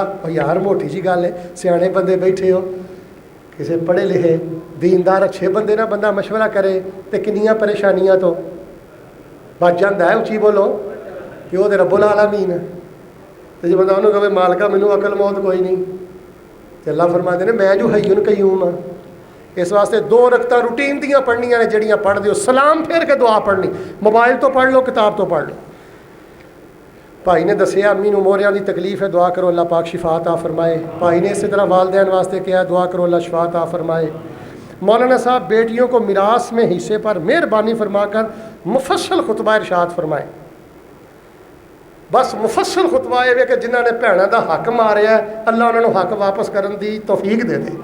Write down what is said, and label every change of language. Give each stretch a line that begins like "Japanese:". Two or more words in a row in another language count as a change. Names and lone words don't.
Punjabi: اور یار موٹی جی گل ہے، سیانے بندے بیٹھے ہو، کسی پڑھے لکھے دیندار اچھے بندے نہ بندہ مشورہ کرے تو کنیاں پریشانیاں تو بچ جاتا ہے۔
Urdu: اچھی بولو کہ وہ رب العالمین ہے۔
Punjabi: تو جی بندہ انہوں کہے مالکا مینوں عقل موت کوئی نہیں، تو اللہ فرماتے ہیں میں جو
Arabic: حیٌ قیوم
Punjabi: ہاں۔ اس واسطے 2 رکعتاں روٹین دیاں پڑھنیاں نے، جڑیاں پڑھ دیو، سلام پھیر کے دعا پڑھنی، موبائل تو پڑھ لو، کتاب تو پڑھ لو۔ بھائی نے دسیا امی نوں موریاں دی تکلیف ہے، دعا کرو اللہ پاک شفا عطا فرمائے۔ بھائی نے اسی طرح والدین واسطے کیا، دعا کرو اللہ شفا عطا فرمائے۔
Urdu: مولانا صاحب بیٹیوں کو میراث میں حصے پر مہربانی فرما کر مفصل خطبہ ارشاد فرمائے۔
Punjabi: بس مفصل خطبہ یہ کہ جنہوں نے بھینوں دا حق ماریا ہے اللہ انہوں نے حق واپس کرن دی توفیق دے دے۔